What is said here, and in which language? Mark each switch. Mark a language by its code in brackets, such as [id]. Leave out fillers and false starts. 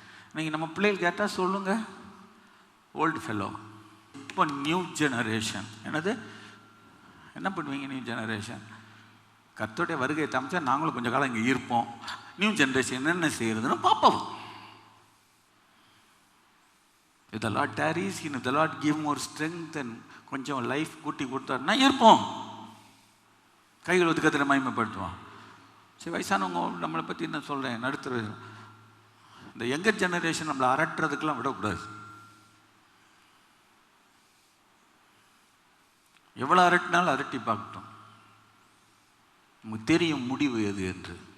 [ta] இன்னைக்கு நம்ம பிள்ளைகள் கேட்டால் சொல்லுங்க, ஓல்டு ஃபெலோ. இப்போ நியூ ஜெனரேஷன். என்னது? என்ன பண்ணுவீங்க நியூ ஜெனரேஷன்? கர்த்தருடைய வருகை தமிச்சா நாங்களும் கொஞ்சம் காலம் இங்கே இருப்போம். நியூ ஜெனரேஷன் என்னென்ன செய்யறதுன்னு பார்ப்போம். [en] If the Lord tarries, if the Lord give more strength and [ta] கொஞ்சம் லைஃப் கூட்டி கொடுத்தாருன்னா இருப்போம். கைகள் ஒதுக்கத்தில் மகிமைப்படுத்துவோம். சரி, வயசானவங்க நம்மளை பற்றி என்ன சொல்கிறேன், நடுத்தர இந்த யங்கர் ஜெனரேஷன் நம்மளை அரட்டுறதுக்கெல்லாம் விடக்கூடாது. எவ்வளோ அரட்டினாலும் அரட்டி பார்க்கட்டும், நமக்கு தெரியும் முடிவு எது என்று.